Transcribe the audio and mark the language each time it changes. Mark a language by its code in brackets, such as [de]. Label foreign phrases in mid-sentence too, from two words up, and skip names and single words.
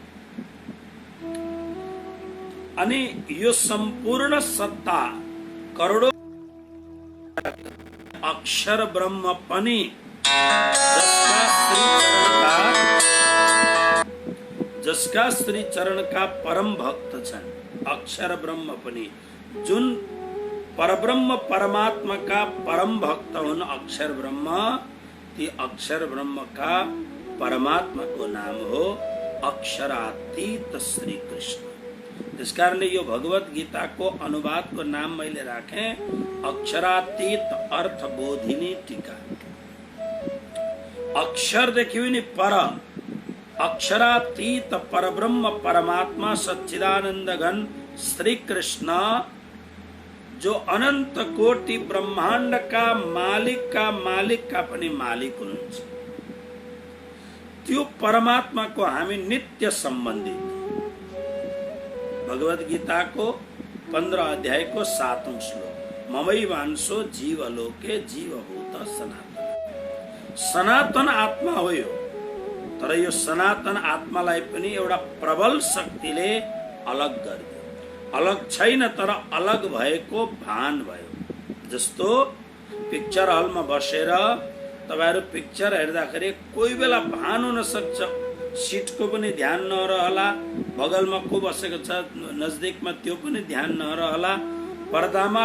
[ne] अनि यो सम्पूर्ण सत्ता करोडौं अक्षर ब्रह्म पनि जसका श्री चरण का परम भक्त छन्, अक्षर ब्रह्म पनि जुन परब्रह्म परमात्मा का परम भक्त हुन् अक्षर ब्रह्म, ती अक्षर ब्रह्म का परमात्मा को नाम हो अक्षरातीत श्री कृष्ण। त्यस कारणले यो भगवत गीता को अनुवाद को नाम मैले राखे अक्षरातीत अर्थ बोधिनी टीका। अक्षर देखियो नि पर, अक्षरातीत परब्रह्म परमात्मा सच्चिदानंद घन श्री कृष्ण जो अनंत कोटि ब्रह्मांड का मालिक का पनि मालिक हुनुहुन्छ। त्यो परमात्मा को हामी नित्य सम्बन्धित। भगवत गीता को 15 अध्याय को 7वां श्लोक, [sa] ममैवांशो जीवलोके जीवभूत सनातन। [ne] सनातन आत्मा हो यो, तर यो सनातन आत्मालाई पनि एउटा प्रबल शक्तिले अलग गर्यो। अलग छैन, तर अलग भएको भान भयो। जस्तो पिक्चर हलमा बसेर तपाईहरु पिक्चर हेर्दाखेरि कोही बेला भान हुन सक्छ, सिटको पनि ध्यान नरहला, बगलमा को बसेको छ नजदिकमा त्यो पनि ध्यान नरहला।